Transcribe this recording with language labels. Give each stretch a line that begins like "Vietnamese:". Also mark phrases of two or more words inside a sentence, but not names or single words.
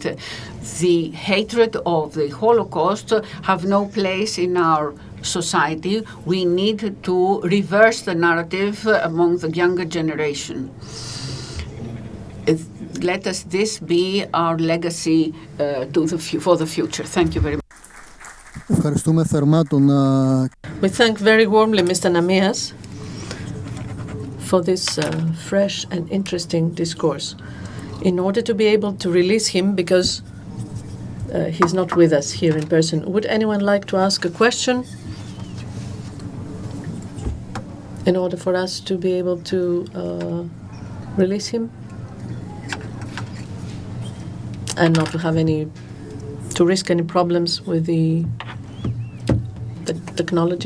English: The hatred of the Holocaust have no place in our society. We need to reverse the narrative among the younger generation. Let this be our legacy for the future. Thank you very much.
Greek: Ευχαριστούμε θερμά τον
English: We thank very warmly Mr. Namias for this fresh and interesting discourse. In order to be able to release him, because he's not with us here in person, would anyone like to ask a question in order for us to be able to release him and not to have to risk any problems with the technology?